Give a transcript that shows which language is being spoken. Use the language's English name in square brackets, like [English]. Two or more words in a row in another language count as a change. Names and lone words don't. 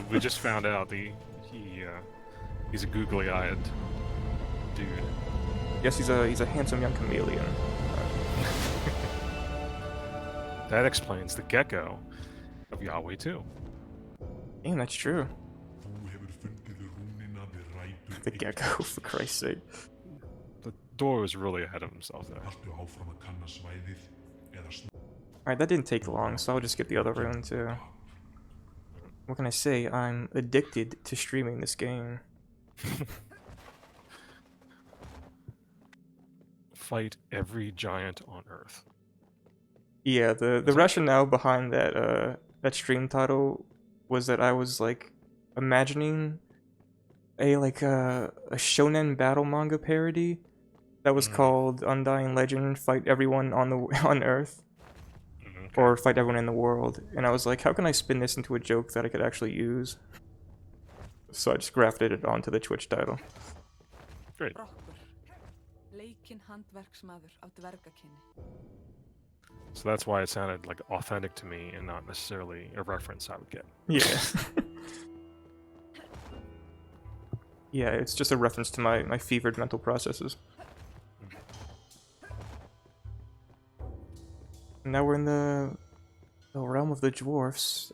[English] We just found out he's a googly-eyed dude. Yes, he's a handsome young chameleon. That explains the gecko of Yahweh too. Damn, that's true. [Icelandic] Þú hefur fundið rúnina við rætur [English] The gecko, for Christ's sake. The door was really ahead of himself there. [Icelandic] Haltu áfram að kanna svæðið eða [English] Alright, that didn't take long, so I'll just get the other rune too. What can I say? I'm addicted to streaming this game. Fight every giant on Earth. Yeah, the rationale behind that stream title was that I was like imagining a shonen battle manga parody that was called Undying Legend, fight everyone on the on Earth, Okay. or fight everyone in the world. And I was like, how can I spin this into a joke that I could actually use? So I just grafted it onto the Twitch title. Great. [Icelandic] Brokkur, leikinn handverksmaður af dvergakynni. [English] So that's why it sounded like authentic to me and not necessarily a reference I would get. Yeah. Yeah, it's just a reference to my fevered mental processes. Now we're in the realm of the dwarfs.